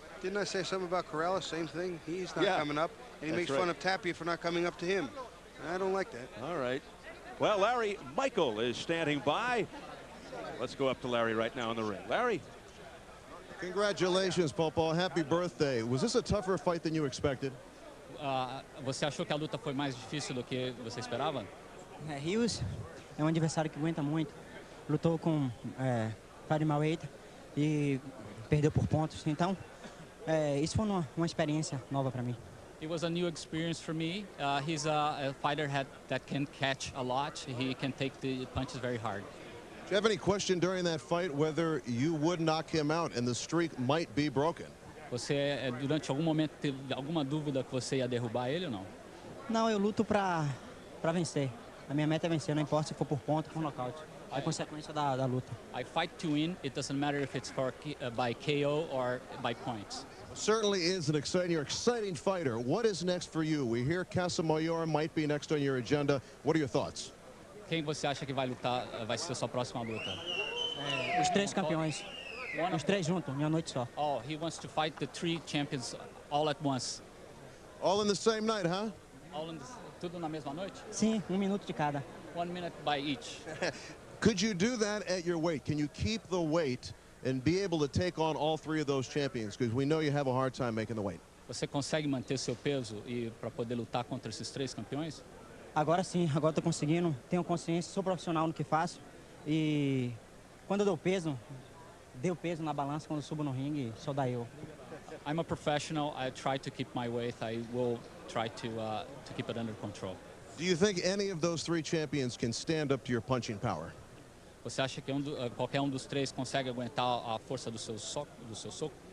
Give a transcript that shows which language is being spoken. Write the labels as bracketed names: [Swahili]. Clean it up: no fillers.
[English] Didn't I say something about Corrales? Same thing. He's not coming up, and he makes fun of Tapia for not coming up to him. I don't like that. All right. Well, Larry Michael is standing by. Let's go up to Larry right now in the ring. Larry. Congratulations, Popo. Happy birthday. Was this a tougher fight than you expected? [Portuguese] Você achou que a luta foi mais difícil do que você esperava? Rios é um adversário que aguenta muito. Lutou com Mayweather e perdeu por pontos. Então, isso foi uma experiência nova para mim. [English] It was a new experience for me. He's a fighter that can catch a lot. He can take the punches very hard. Do you have any question during that fight whether you would knock him out and the streak might be broken? [Portuguese] Você, durante algum momento, teve alguma dúvida que você ia derrubar ele ou não? Não, eu luto para vencer. A minha meta é vencer, não importa se for por ponto ou por nocaute. É consequência da luta. [English] I fight to win. It doesn't matter if it's by KO or by points. Certainly is an exciting fighter. What is next for you? We hear Casamayor might be next on your agenda. What are your thoughts? [Portuguese] Quem você acha que vai lutar, vai ser sua próxima luta? Os 3 campeões. Os 3 juntos, em uma noite só. [English] Oh, he wants to fight the 3 champions all at once. All in the same night, huh? [Portuguese] Tudo na mesma noite? Sim, 1 minuto de cada. [English] 1 minute by each. Could you do that at your weight? Can you keep the weight and be able to take on all 3 of those champions? Because we know you have a hard time making the weight. [Portuguese] Você consegue manter seu peso e para poder lutar contra esses 3 campeões? Agora sim, agora estou conseguindo. Tenho consciência, sou profissional no que faço. E quando eu dou peso na balança, quando eu subo no ringue, só dá eu. [English] I'm a professional. I try to keep my weight. I will try to keep it under control. Do you think any of those 3 champions can stand up to your punching power? [Portuguese] Você acha que qualquer um dos 3 consegue aguentar a força do seu soco?